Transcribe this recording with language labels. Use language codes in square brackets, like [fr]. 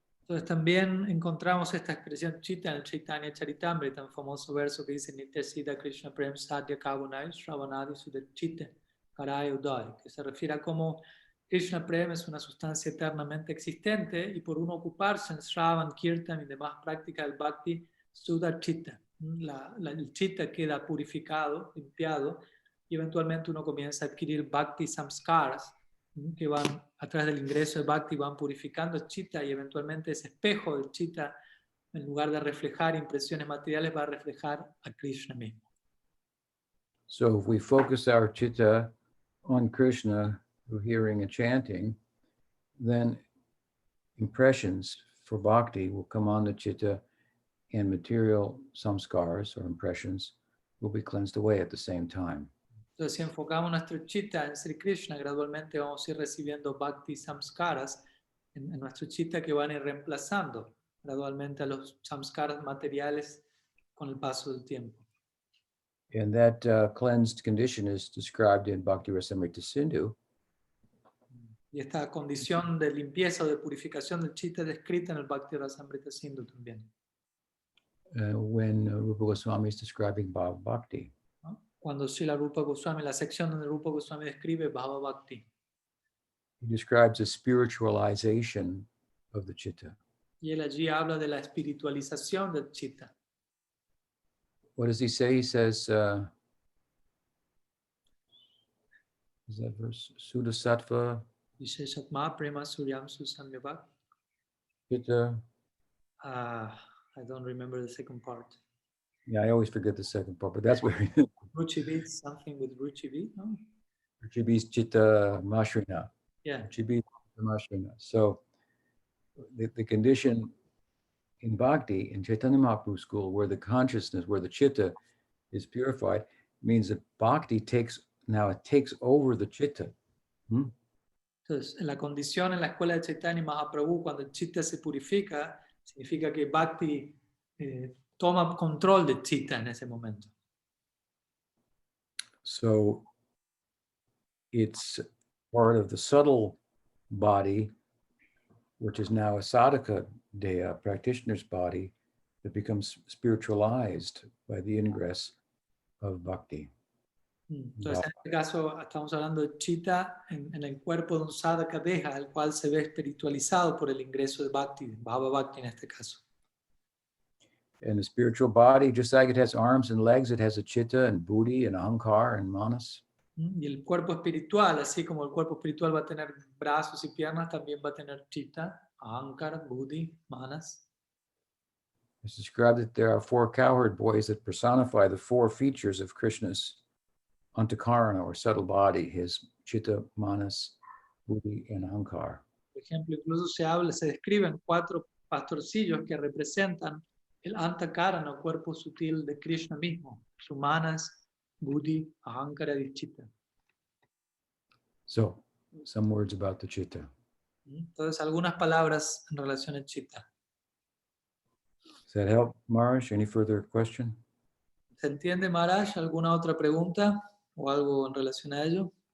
[es] Entonces también encontramos esta expresión chitta en el Chaitanya Charitamrita, un famoso verso que dice Nitya Siddha Krishna Prem Sadhya Kavunai Shravanadi Suddha Chitte Karaya Udai, que se refiere a cómo Krishna Prem es una sustancia eternamente existente y por uno ocuparse en Shravan, Kirtan y demás prácticas del Bhakti, Suddha Chitta, el Chitta queda purificado, limpiado y eventualmente uno comienza a adquirir Bhakti Samskaras que van a través del ingreso de Bhakti van purificando el Chitta y eventualmente ese espejo del Chitta, en lugar de reflejar impresiones materiales, va a reflejar a Krishna mismo. [en] So if we focus our Chitta on Krishna through hearing and chanting, then impressions for bhakti will come on the Chitta and material samskars or impressions will be cleansed away at the same time. [es] Entonces, si enfocamos nuestro chitta en Sri Krishna, gradualmente vamos a ir recibiendo bhakti samskaras en nuestro chitta que van a ir reemplazando gradualmente a los samskaras materiales con el paso del tiempo. [en] And that cleansed condition is described in Bhakti Rasamrita Sindhu. [es] Y esta condición de limpieza o de purificación del chitta es descrita en el Bhakti Rasamrita Sindhu también. [en] When Rupa Goswami is describing Bhava Bhakti. [es] Cuando Srila Rupa Goswami, la sección donde Rupa Goswami describe Bhava Bhakti. [en] He describes a spiritualization of the chitta. [es] Y él allí habla de la espiritualización del chitta. [en] What does he say? He says, is that verse? Suddha Sattva, [sa] Visheshatma Prema Suryam Susamyabhak. Chitta. [en] I don't remember the second part. Yeah, I always forget the second part, but that's where Ruchivi, something with Ruchivi, no? [sa] Ruchibi's Chitta Mashrina. [en] Yeah. [sa] Ruchibi Mashrina. [en] So the condition in Bhakti, in Chaitanya Mahaprabhu school, where the consciousness, where the Chitta is purified, means that Bhakti takes over the Chitta. [es] Entonces, en la condición en la escuela de Chaitanya Mahaprabhu, cuando el Chitta se purifica, significa que Bhakti toma control de Chitta en ese momento. [en] So it's part of the subtle body, which is now a sadhaka deha, practitioner's body, that becomes spiritualized by the ingress of bhakti. [es] Entonces, en este caso, estamos hablando de Chitta en el cuerpo de un sadhaka deha, el cual se ve espiritualizado por el ingreso de Bhakti, Bhava Bhakti en este caso. [en] And the spiritual body, just like it has arms and legs, it has a chitta and buddhi and ahankar and manas. [es] Y el cuerpo espiritual, así como el cuerpo espiritual va a tener brazos y piernas, también va a tener chitta, ahankara, buddhi, manas. [en] It's described that there are 4 cowherd boys that personify the 4 features of Krishna's antakarana or subtle body, his chitta, manas, buddhi, and ahankar. [es] Por ejemplo, incluso se describen 4 pastorcillos que representan el antakarana, el cuerpo sutil de Krishna mismo, su manas, buddhi, ahankara y chitta. [en] So, some words about the chitta. [es] Entonces, algunas palabras en relación al chitta. [en] Does that help, Maharaj? Any further question? [es] ¿Se entiende, Maharaj? ¿Alguna otra pregunta o algo en relación a ello?